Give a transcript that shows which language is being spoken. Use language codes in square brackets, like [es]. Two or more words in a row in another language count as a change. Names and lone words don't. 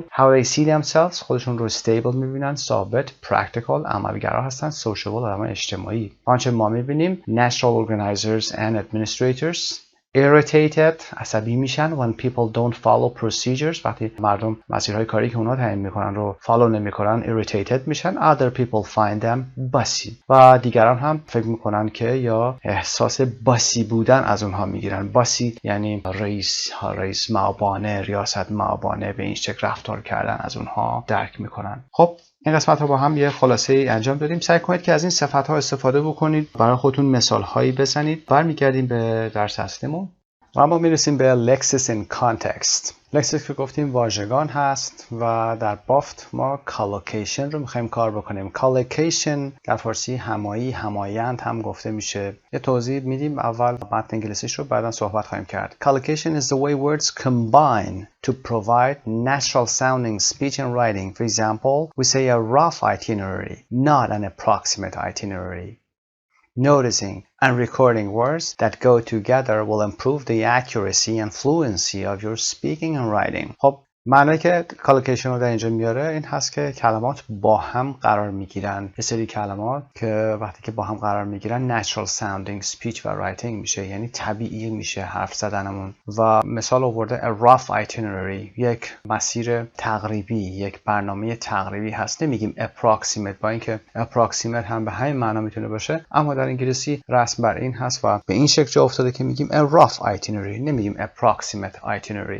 [en] how they see themselves [fa] خودشون رو stable میبینن، ثابت. practical عملگرا هستن. sociable آدم اجتماعی. آنچه ما میبینیم [en] natural organizers and administrators irritated [fa] عصبی میشن [en] when people don't follow procedures [fa] وقتی مردم مسیرهای کاری که اونا تعیین میکنن رو فالو نمیکنن irritated میشن. [en] other people find them bossy [fa] و دیگران هم فکر میکنن که یا احساس باسی بودن از اونها میگیرن. باسی یعنی رئیس معابانه، ریاست معابانه، به این شکل رفتار کردن از اونها درک میکنن. خب این قسمت رو با هم یه خلاصه ای انجام دادیم. سعی کنید که از این صفت‌ها استفاده بکنید، برای خودتون مثال هایی بزنید. برمیگردیم به درس اصلیمون و ما میرسیم به [en] lexis in context. [fa] lexis که گفتیم واژگان هست و در بافت ما collocation رو میخوایم کار بکنیم. collocation در فارسی همایی، همایند هم گفته میشه. یه توضیح میدیم اول متن انگلیسیش رو، بعدا صحبت خواهیم کرد. [en] collocation is the way words combine to provide natural sounding speech and writing. For example, we say a rough itinerary, not an approximate itinerary. Noticing and recording words that go together will improve the accuracy and fluency of your speaking and writing. [fa] خب معنی که کالوکیشن رو در اینجا میاره این هست که کلمات با هم قرار میگیرن. یه سری کلمات که وقتی که با هم قرار میگیرن [en] natural sounding speech [fa] و writing میشه، یعنی طبیعی میشه حرف زدنمون. و مثال آورده [en] a rough itinerary، [fa] یک مسیر تقریبی، یک برنامه تقریبی هست. نمیگیم approximate، با اینکه approximate هم به همین معنا میتونه باشه، اما در انگلیسی رسم بر این هست و به این شکل جا افتاده که میگیم [en] a rough itinerary، [fa] نمیگیم [en] approximate itinerary.